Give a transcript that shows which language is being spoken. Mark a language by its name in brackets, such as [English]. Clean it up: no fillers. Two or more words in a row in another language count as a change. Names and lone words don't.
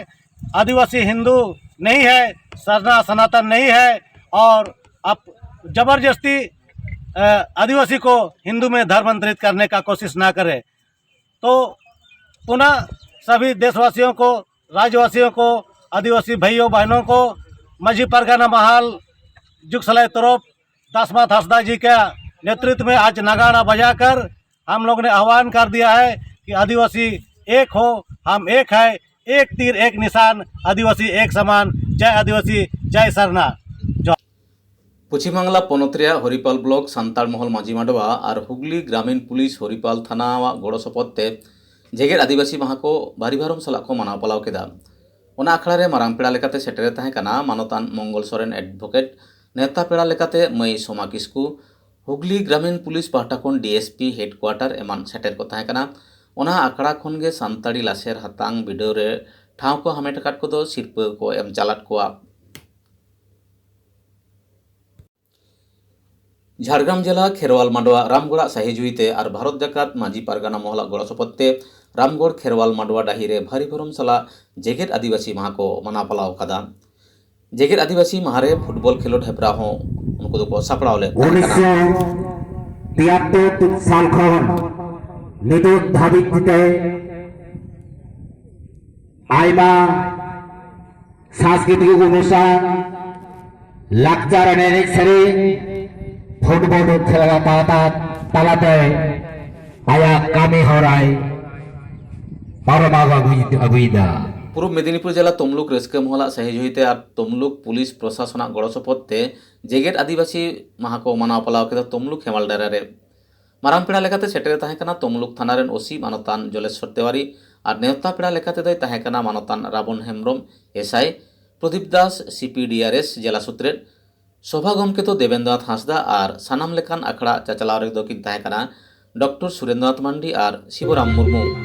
[Hindi] आदिवासी हिंदू नहीं है, सरना सनातन नहीं है, और आप जबरदस्ती आदिवासी को हिंदू में धर्मांतरित करने का कोशिश ना करें। तो पुनः सभी देशवासियों को, राज्यवासियों को, आदिवासी भाइयों बहनों को माझी परगना महाल जुगसलाई तोरप दासमाथ हंसदा जी के नेतृत्व में आज नगाड़ा बजाकर हम लोग ने आह्वान कर दिया है कि आदिवासी एक हो, हम एक है, एक तीर एक निशान, आदिवासी एक समान। जय आदिवासी, जय सरना। [Santali] पश्चिम बांगला पनत रेया हरिपाल ब्लॉक सान्ताड़ महल माझी माडवा और हुगली ग्रामीण पुलिस हरिपाल थाना गड़ो सपदते जेगेद आदिवासी माहा को भारी भारम साला को मानाव पालाव केदा। ओना आखड़ा रे मारांग पेड़ा लेकाते सेटेरे ताहें काना मानतान मंगल सोरेन एडवोकेट, नेता पेड़ा लेकाते मई सोमा किस्कू, हुगली ग्रामीण पुलिस पाहटा खन DSP हेडक्वार्टर एमान सेटेर को ताहें काना। ओना आखड़ा खन गे सान्ताड़ी लासेर हातांग बिडो रे ठाव को हामेट आकाद को सिरपा को एम चालाद कोआ। झारग्राम जिला खेरवाल मांडवा रामगढ़ साहिजुईते और भारत जाकात माझी पारगाना महला गड़ सपदते रामगढ़ खेरवाल मांडवा डाही रे भारी भरम साला जेगेद आदिवासी माहा को माना पालाव कादा। जेगेद आदिवासी माहा रे फुटबॉल खेलोड हेपरा हो उनको को सापड़ाव ले 1973 साल खन निदुत धाबित आयमा [Hindi] सांस्कृतिक अनुष्ठान [Santali] लाक्चार एनेक सेरें फुटबॉल खेला तालाते आया कामी हराय पारमाग अगुईदा। पूर्व मेदिनीपुर जिला तमलुक रस्का महला साहिजुईते और तमलुक पुलिस प्रशासन गड़ सपदते जेगेद आदिवासी माहा को मानाव पालाव केदा। तमलुक हेमाल डायरा रे मारांग पेड़ा लेकाते सेटेरे ताहें काना तमलुक थाना रेन OC मानतान जलेश्वर तिवारी और नेवता पेड़ा लेकाते दय ताहें काना मानतान रावण हेम्ब्रम SI, प्रदीप दास CPDRS जिला सूत्रेर, सभा गमके तो देवेंद्रनाथ हांसदा और सानाम लेकान आखड़ा चाचलाव रे किन ताहें काना डॉक्टर सुरेंद्रनाथ मांडी और शिवराम मुर्मू।